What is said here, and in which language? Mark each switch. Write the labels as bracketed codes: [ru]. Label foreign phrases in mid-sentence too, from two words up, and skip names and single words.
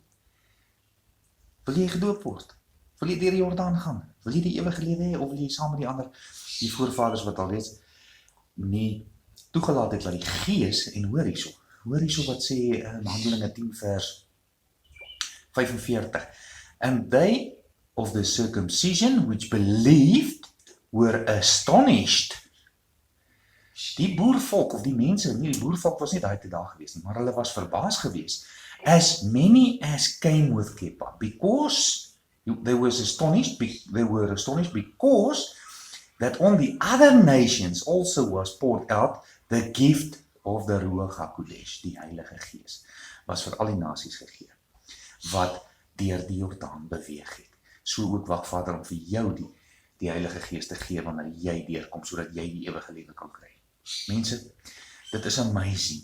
[af] Wil jy gedoop word? Wil jy deur die Jordaan gaan? Wil jy die ewige lewe hê, of wil jy saam met die ander, die voorvaders wat al reeds nie toegelaat het dat die Gees, en hoor hierso wat sê Handelinge 10 vers 45, [en] and they of the circumcision which believed were astonished. [af] Die boervolk of die mense, nie die boervolk was nie daai te daar gewees nie, maar hulle was verbaas gewees. [en] As many as came with Kippa, because they were astonished because that on the other nations also was poured out the gift of the Ruach HaKodesh, [af] die Heilige Gees, was vir al die nasies gegee, wat deur die Jordaan beweeg het. So ook wag Vader om vir jou die Heilige Gees te gee wanneer jy deurkom, sodat jy die ewige lewe kan kry. Mense, dit is amazing.